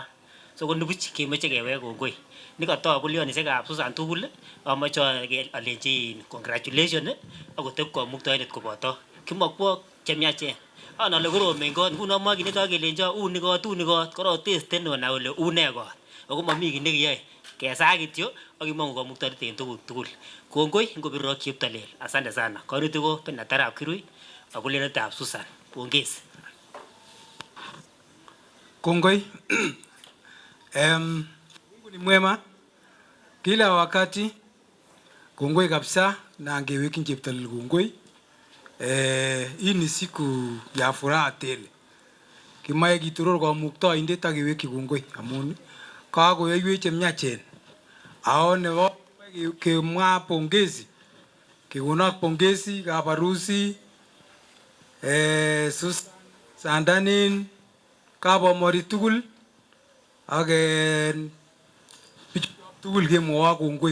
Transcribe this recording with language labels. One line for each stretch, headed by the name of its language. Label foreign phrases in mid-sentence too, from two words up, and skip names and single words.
Kalenjin: So ko nibuch kemoche kewek kongoi. Nikoto bulionisiekab Susan tugul amoche alenji congratulations ako teb komuktoindet koboto kimokwok chemiachen. Anole koromen kot nguno mokineto kelenjo uni kot korok testen onai ole une kot. Ako momi kiy nekiyoe. Kesa kityo ak kimong'u komuktoindet en tuguk tugul. Kongoi ngobirok Cheptalel.
Swahili: Asante sana.
Kalenjin: Konutik ko Penatar arap Kirui ak bulenetab Susan.
Swahili: Pongezi.
Kalenjin: Kongoi.
Swahili: Mungu ni mwema kila wakati.
Kalenjin: Kongoi kabisa na angeweki Cheptalel kongoi.
Swahili: Hii ni siku ya furaha tele.
Kalenjin: Kimae kituror komuktoindet ak keweki kongoi amun kakoyoiwech chemiachen. Ao nebo kemwa pongezi. Kekonak pongezi kabarusi Susan Sandanin kabomori tugul ak bichu tugul kemwoa kongoi.